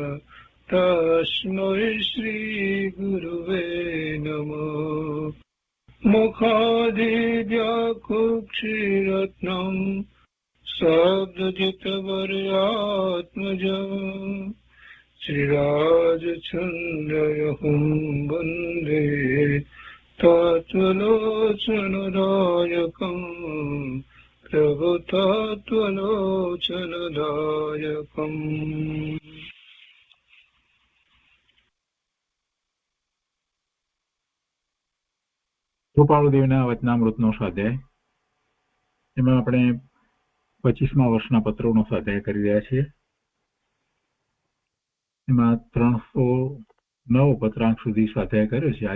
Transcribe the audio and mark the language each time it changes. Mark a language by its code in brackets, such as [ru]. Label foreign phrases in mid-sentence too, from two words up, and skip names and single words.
[sa] तस्मै श्रीगुरुवे नमः मुखादिव्याकुक्षिरत्नं शब्दजितवर्यात्मजम् श्रीराजचन्द्रयहुं वन्दे तत्त्वलोचनदायकम् प्रभुतत्त्वलोचनदायकम् [gu] કૃપાળુદેવના વચનામૃતનો સ્વાધ્યાય. એમાં આપણે 25મા વર્ષના પત્રોનો સ્વાધ્યાય કરી રહ્યા છીએ. એમાં 309 પત્રાંક સુધી સ્વાધ્યાય કર્યો છે.